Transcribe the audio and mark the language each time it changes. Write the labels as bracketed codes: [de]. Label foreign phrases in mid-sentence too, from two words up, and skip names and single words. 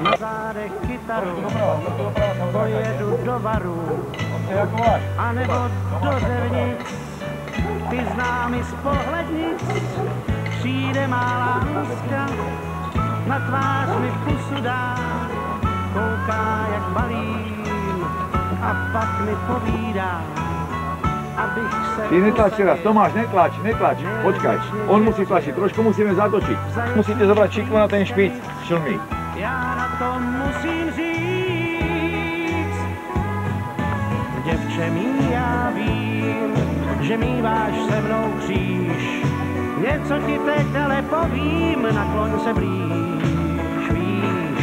[cs] na zádech kytaru, pojedu do varu, anebo do Řevnic, ty známy z pohlednic, přijde má láska, na tvář mi pusu dá, kouká jak balím a pak mi povídá, abych se... [sk] Ty netlač teraz, Tomáš, netlač, počkaj, on musí tlačiť, trošku musíme zatočiť. Musíte zobrať šikvu na ten špic, šlmík. [cs] Já na to musím říct, děvče mý, já vím, že míváš se mnou kříž. Něco ti teď ale povím, nakloň se blíž, víš.